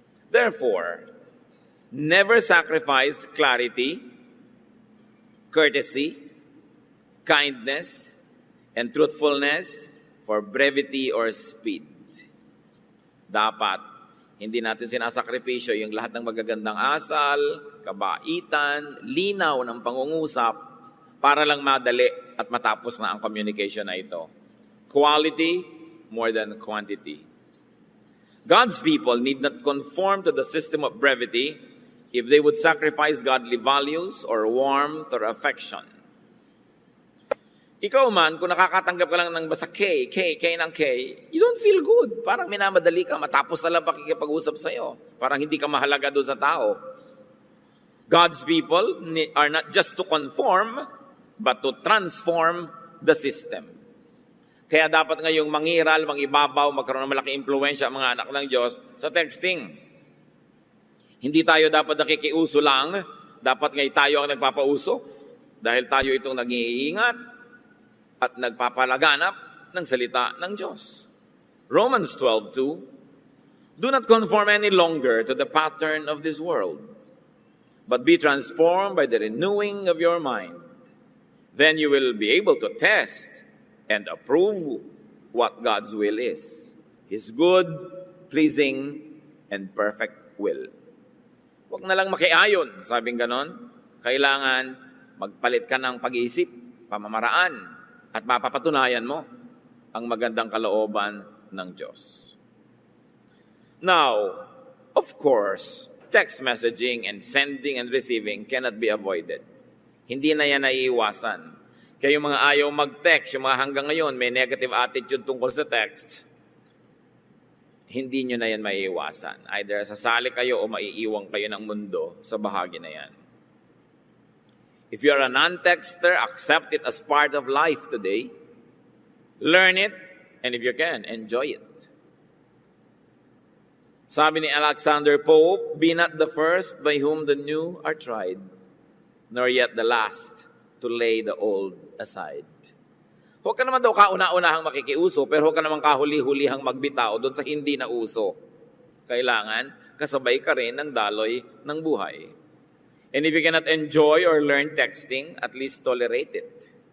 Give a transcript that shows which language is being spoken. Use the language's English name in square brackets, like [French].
[English] Therefore, never sacrifice clarity, courtesy, kindness, and truthfulness for brevity or speed. [Filipino] Dapat, hindi natin sinasakripisyo yung lahat ng magagandang asal, kabaitan, linaw ng pangungusap para lang madali at matapos na ang communication na ito. [English] Quality more than quantity. God's people need not conform to the system of brevity if they would sacrifice godly values or warmth or affection. [Filipino] Ikaw man, kung nakakatanggap ka lang ng basta K ng K, [English] you don't feel good. [Filipino] Parang minamadali ka, matapos na lang pakikipag-usap sa'yo. Parang hindi ka mahalaga doon sa tao. [English] God's people are not just to conform, but to transform the system. [Filipino] Kaya dapat ngayong mangiral, mangibabaw, magkaroon ng malaking impluwensya ang mga anak ng Diyos sa texting. Hindi tayo dapat nakikiuso lang, dapat ngayon tayo ang nagpapauso dahil tayo itong nag-iingat at nagpapalaganap ng salita ng Diyos. [English] Romans 12:2, do not conform any longer to the pattern of this world, but be transformed by the renewing of your mind. Then you will be able to test and approve what God's will is. His good, pleasing, and perfect will. [Filipino] Huwag na lang makiayon, sabing ganon. Kailangan magpalit ka ng pag-iisip, pamamaraan, at mapapatunayan mo ang magandang kalooban ng Diyos. [English] Now, of course, text messaging and sending and receiving cannot be avoided. [Filipino] Hindi na yan naiiwasan. Kaya yung mga ayaw mag-text, yung mga hanggang ngayon may negative attitude tungkol sa text, hindi nyo na yan maiiwasan. Either sasali kayo o maiiwang kayo ng mundo sa bahagi na yan. [English] If you're a non-texter, accept it as part of life today. Learn it, and if you can, enjoy it. [Filipino] Sabi ni [English] Alexander Pope, be not the first by whom the new are tried, nor yet the last to lay the old aside. [Filipino] Huwag ka naman daw kauna-unahang makikiuso, pero huwag ka naman kahuli-hulihang magbitaw doon sa hindi na uso. Kailangan, kasabay ka rin ng daloy ng buhay. [English] And if you cannot enjoy or learn texting, at least tolerate it.